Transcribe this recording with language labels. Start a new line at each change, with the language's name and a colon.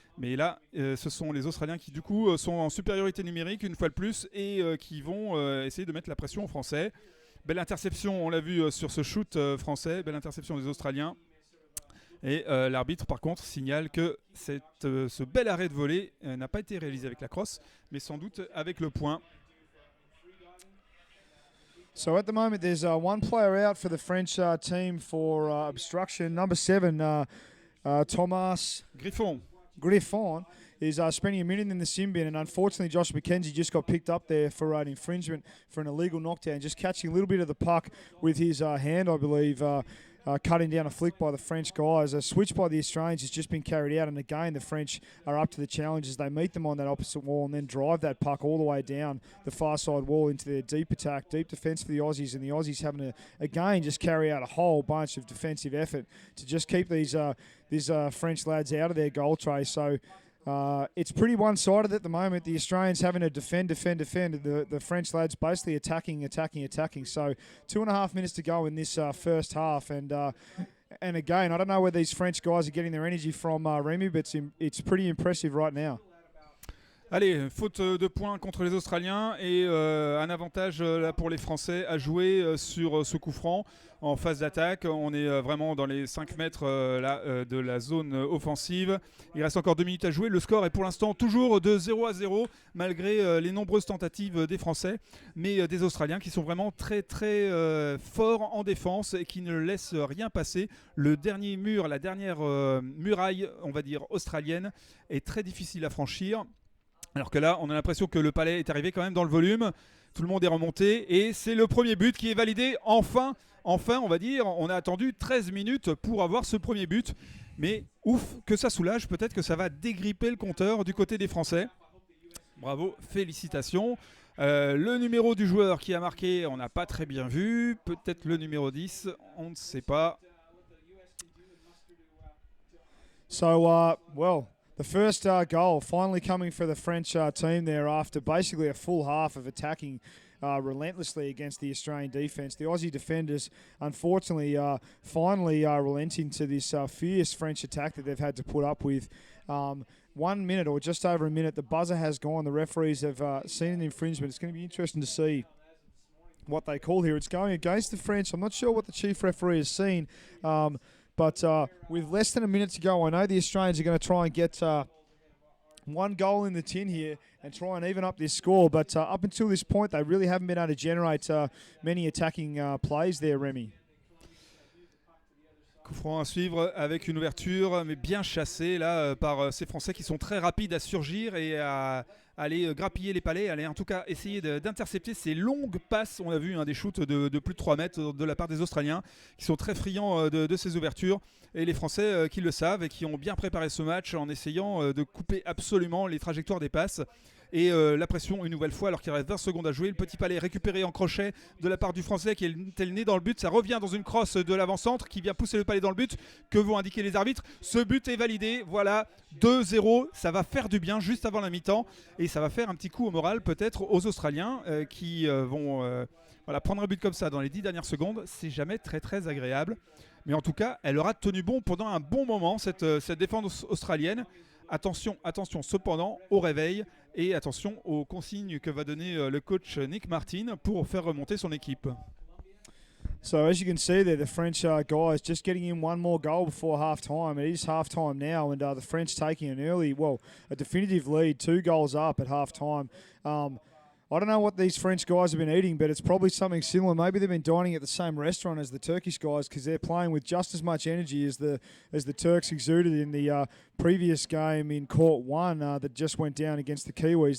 French: Mais là, ce sont les Australiens qui, du coup, sont en supériorité numérique une fois de plus et qui vont essayer de mettre la pression aux Français. Belle interception, on l'a vu sur ce shoot français, belle interception des Australiens. Et l'arbitre, par contre, signale que ce bel arrêt de volée n'a pas été réalisé avec la crosse, mais sans doute avec le point.
English: So at the moment, there's one player out for the French team for obstruction. Number 7, Thomas Griffon is spending a minute in the sin bin, and unfortunately, Josh McKenzie just got picked up there for an infringement for an illegal knockdown, just catching a little bit of the puck with his hand, I believe. Cutting down a flick by the French guys. A switch by the Australians has just been carried out, and again the French are up to the challenge as they meet them on that opposite wall and then drive that puck all the way down the far side wall into their deep attack, deep defence for the Aussies, and the Aussies having to again just carry out a whole bunch of defensive effort to just keep these French lads out of their goal tray. So it's pretty one-sided at the moment. The Australians having to defend. The French lads basically attacking. So 2.5 minutes to go in this first half. And again, I don't know where these French guys are getting their energy from, Remy, but it's pretty impressive right now.
French: Allez, faute de points contre les Australiens et un avantage là pour les Français à jouer sur ce coup franc en phase d'attaque. On est vraiment dans les 5 mètres de la zone offensive. Il reste encore 2 minutes à jouer. Le score est pour l'instant toujours de 0-0 malgré les nombreuses tentatives des Français, mais des Australiens qui sont vraiment très très forts en défense et qui ne laissent rien passer. Le dernier mur, la dernière muraille, on va dire australienne, est très difficile à franchir. Alors que là, on a l'impression que le palais est arrivé quand même dans le volume. Tout le monde est remonté et c'est le premier but qui est validé. Enfin, on va dire, on a attendu 13 minutes pour avoir ce premier but. Mais ouf, que ça soulage. Peut-être que ça va dégripper le compteur du côté des Français. Bravo, félicitations. Le numéro du joueur qui a marqué, on n'a pas très bien vu. Peut-être le numéro 10, on ne sait pas.
English: So, well, the first goal finally coming for the French team there after basically a full half of attacking relentlessly against the Australian defence. The Aussie defenders, unfortunately, finally relenting to this fierce French attack that they've had to put up with. 1 minute or just over a minute, the buzzer has gone. The referees have seen an infringement. It's going to be interesting to see what they call here. It's going against the French. I'm not sure what the chief referee has seen, but with less than a minute to go, I know the Australians are going to try and get one goal in the tin here and try and even up this score. But up until this point, they really haven't been able to generate many attacking plays there, Remy.
French: Coup franc à suivre avec une ouverture, mais bien chassée là par ces Français qui sont très rapides à surgir et à aller grappiller les palais, aller en tout cas essayer d'intercepter ces longues passes. On a vu des shoots de plus de 3 mètres de la part des Australiens qui sont très friands de ces ouvertures, et les Français qui le savent et qui ont bien préparé ce match en essayant de couper absolument les trajectoires des passes. Et la pression une nouvelle fois alors qu'il reste 20 secondes à jouer. Le petit palais récupéré en crochet de la part du Français qui est le nez dans le but. Ça revient dans une crosse de l'avant-centre qui vient pousser le palais dans le but. Que vont indiquer les arbitres? Ce but est validé. Voilà, 2-0. Ça va faire du bien juste avant la mi-temps. Et ça va faire un petit coup au moral peut-être aux Australiens qui vont prendre un but comme ça dans les 10 dernières secondes. C'est jamais très très agréable. Mais en tout cas, elle aura tenu bon pendant un bon moment, cette défense australienne. Attention cependant au réveil et attention aux consignes que va donner le coach Nick Martin pour faire remonter son équipe.
English: So as you can see there, the French guys just getting in one more goal before half-time. It is half-time now, and the French taking a definitive lead, 2 goals up at half-time. I don't know what these French guys have been eating, but it's probably something similar. Maybe they've been dining at the same restaurant as the Turkish guys because they're playing with just as much energy as the Turks exuded in the previous game in Court 1 that just went down against the Kiwis.